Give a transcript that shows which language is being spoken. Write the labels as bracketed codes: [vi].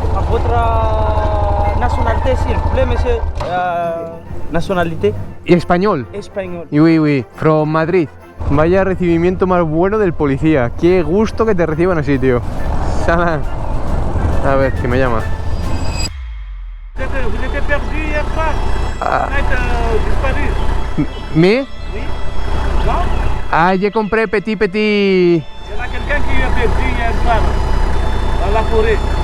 [fr] Votre nationalité, s'il vous plaît, monsieur. [es] Nacionalidad. ¿Y español? Español. [en] Oui, from Madrid. [es] Vaya recibimiento más bueno del policía. Qué gusto que te reciban así, tío. Salam. A ver, que me llama. [fr] Vous étiez perdu hier soir. Vous êtes disparu. [es] ¿Me? [fr] Oui. Non? Ah, j'ai compris petit. Il y en a quelqu'un qui est perdu hier soir dans la forêt.